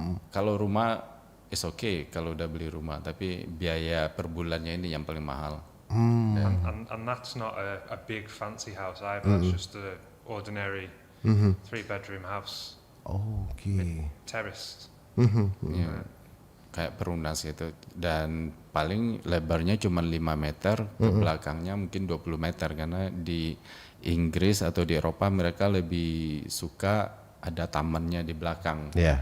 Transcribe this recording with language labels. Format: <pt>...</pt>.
<id>Kalau rumah</id> <en>is okay</en> <id>kalau udah beli rumah, tapi biaya per bulannya ini yang paling mahal.</id> <en>And that's not a big fancy house either. It's just a ordinary 3-bedroom house, Oke. terraced.</en> <id>Ya, kayak perumnas gitu, dan paling lebarnya cuma 5 meter, ke belakangnya mungkin 20 meter, karena di Inggris atau di Eropa mereka lebih suka ada tamannya di belakang.</id>